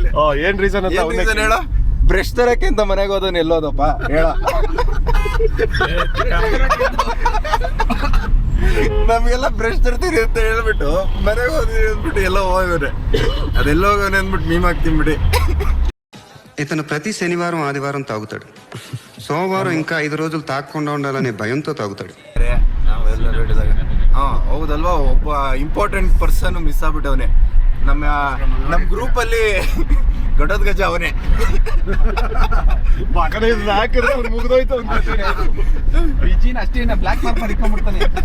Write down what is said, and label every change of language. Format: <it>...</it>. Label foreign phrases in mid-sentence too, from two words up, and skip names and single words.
<kn>ಏನ್ ರೀಸನ್ ಅಂತ ಹೇಳ. ಬ್ರಷ್ ತರಕ್ಕೆ ಅಂತ ಮನೆಗೆ ಹೋದನ್ ಎಲ್ಲೋದಪ್ಪ ಹೇಳ. ನಮ್ಗೆಲ್ಲ ಬ್ರಷ್ ತರ್ತೀರಿ ಅಂತ ಹೇಳ್ಬಿಟ್ಟು ಮನೆಗೆ ಹೋದ್ವಿ ಅಂದ್ಬಿಟ್ಟು ಎಲ್ಲ ಹೋಗೋನೆ. ಅದೆಲ್ಲ ಹೋಗೋನೆ ಅಂದ್ಬಿಟ್ಟು ಮೀಮಾಕ್ತೀನಿ ಬಿಡಿ.</kn> <te>ఇతను ప్రతి శనివారం ఆదివారం తాగుతాడు. సోమవారం ఇంకా 5 రోజులు తాగకుండా ఉండాలనే భయంతో తాగుతాడు.</te> <kn>ನಾವೆಲ್ಲ ಹೇಳಿದಾಗ ಹೌದಲ್ವಾ, ಒಬ್ಬ</kn> <en>important person</en> <kn>ಮಿಸ್ ಆಗ್ಬಿಟ್ಟವನೇ ನಮ್ಮ ಗ್ರೂಪ್ ಅಲ್ಲಿ. ಗಡದ ಗಜ ಅವನೇ. ಮುಗಿದೋಯ್ತು ಅಷ್ಟೇ</kn> <en>black mark</en> <kn>ಮಾಡಿ ಇಟ್ಕೊಂಡ್ಬಿಡ್ತಾನೆ.</kn>